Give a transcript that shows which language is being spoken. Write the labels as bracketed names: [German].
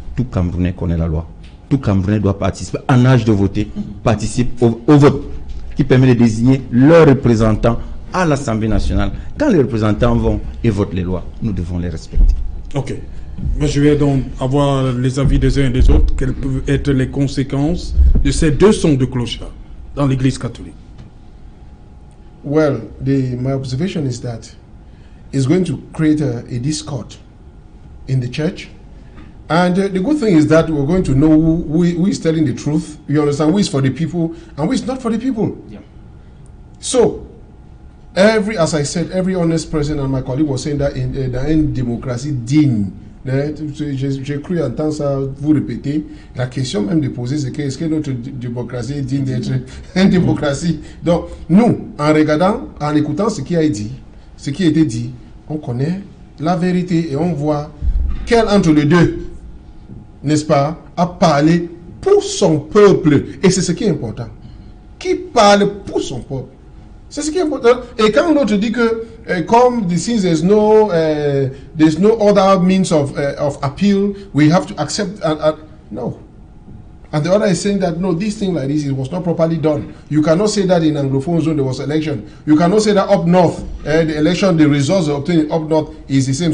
[French] Tout Camerounais connaît la loi. Tout Camerounais doit participer, en âge de voter, participe au vote, qui permet de désigner leurs représentants à l'Assemblée nationale. Quand les représentants vont et votent les lois, nous devons les respecter. Ok. Je vais donc avoir les avis des uns et des autres. Quelles peuvent être les conséquences de ces deux sons de clochard dans l'Église catholique? [English] Well, my observation is that it's going to create a discord in the church. And the good thing is that we're going to know who is telling the truth. You understand? Who is for the people and who is not for the people. Yeah. So, as I said, every honest person, and my colleague was saying that in [French] une démocratie digne. J'ai cru entendre ça vous répéter. La question même de poser, c'est est-ce que notre démocratie est digne d'être une démocratie? Donc, nous, en regardant, en écoutant ce qui a été dit, on connaît la vérité et on voit quel entre les deux, n'est-ce pas, a parlé pour son peuple. Et c'est ce qui est important. Qui parle pour son peuple. C'est ce qui est important. Et quand l'autre dit que, comme [English] since there's no other means of appeal, we have to accept, no. And the other is saying that, no, this thing like this, it was not properly done. You cannot say that in Anglophone zone there was election. You cannot say that up north, the election, the results obtained up north is the same.